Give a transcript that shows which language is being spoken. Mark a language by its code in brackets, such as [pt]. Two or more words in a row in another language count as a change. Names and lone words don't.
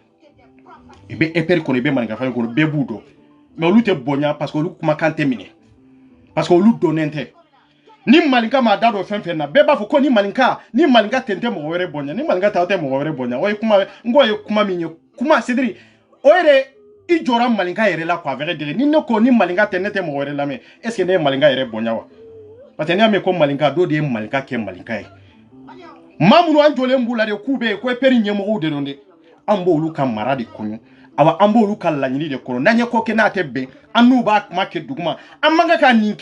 [bm] i bɛ EPR kɔnɔ i bɛ maninka famille kɔnɔ bɛɛ b'u dɔn mais olu tɛ bonya [fr] parce que [bm] olu kumakan tɛ minɛ [fr] parce que [bm] olu dɔnnen tɛ ni maninka m'a da don fɛn fɛn na bɛɛ b'a fɔ ko ni maninka tɛ mɔgɔ wɛrɛ bonya ni maninka tɛ mɔgɔ wɛrɛ bonya o ye kuma n ko ye kuma min ye kuma [fr] c'est-à-dire [bm] o yɛrɛ i jɔra maninka yɛrɛ la [fr] quoi vrai dire [bm] ni ne ko ni maninka tɛ ne tɛ mɔgɔ wɛrɛ lamɛn [fr] est ce que [bm] ne ye maninka yɛrɛ bonya wa [fr] parce que [bm] n'i y'a mɛn ko maninka dɔ de ye maninka kɛ maninka ye maa minnu an jɔlen b'u la de k'u bɛ yen ko EPR ɲɛmɔgɔw de don dɛ an b'olu ka mara de kɔnɔ awa an b'olu ka laɲini de kɔnɔ n'an ye ko kɛ n'a tɛ bɛn an n'u b'a kuma kɛ duguma an man kan ka nin